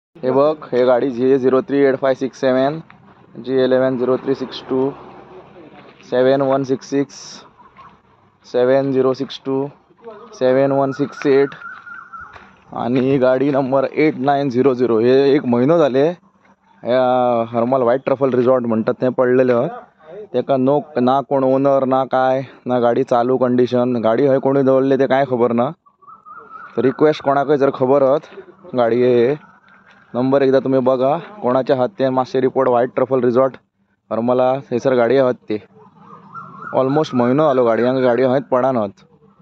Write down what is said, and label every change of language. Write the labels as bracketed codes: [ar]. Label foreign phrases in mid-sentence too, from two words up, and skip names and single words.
[mr] हे बघ, हे गाडी GA038567 GA110362 7166 7062 7168 आणि गाडी नंबर 8900. हे एक महिनो झाले ह्या हर्मल व्हाईट ट्रफल रिसॉर्ट म्हणतात ते पडलेलं. [kok] तेका ना कोण ओनर ना काय ना गाडी चालू कंडिशन. गाडी हय कोणी दवरले ते काय खबर ना. रिक्वेस्ट कोणाकय जर खबर आहात गाडी हे नंबर एकदा तुम्ही बघा कोणाच्या हात ते मातशे रिपोर्ट. व्हाईट ट्रफल रिसॉर्ट हरमला थंयसर गाडी आहात ते ऑलमोस्ट महिनो आलो गाडयांक गाडी हयत पडानात.